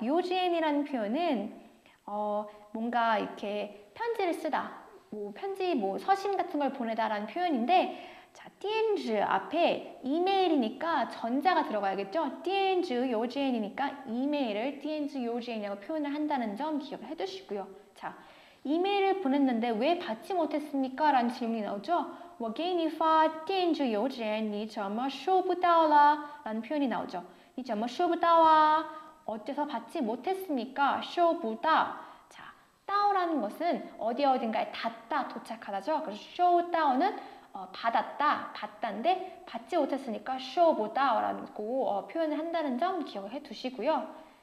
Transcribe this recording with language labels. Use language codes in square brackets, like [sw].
[ko] 요지엔이라는 표현은 뭔가 이렇게 편지를 쓰다, 편지, 서신 같은 걸 보내다라는 표현인데, 자, 电子 앞에 이메일이니까 전자가 들어가야겠죠? 电子邮件이니까 이메일을 电子邮件이라고 표현을 한다는 점 기억을 해두시고요. 자, 이메일을 보냈는데 왜 받지 못했습니까? 라는 질문이 나오죠. [zh] 我给你发电子邮件你怎么收不到啦? [ko] 라는 표현이 나오죠. [zh] 你怎么收不到啊? [ko] 어째서 받지 못했습니까? [zh] 收不到. [ko] 자, 到라는 것은 어딘가에 닿다, 도착하다죠. 그래서 收到는 받았다, 받다인데 받지 못했으니까 收不到라고 표현을 한다는 점 기억을 해 두시고요.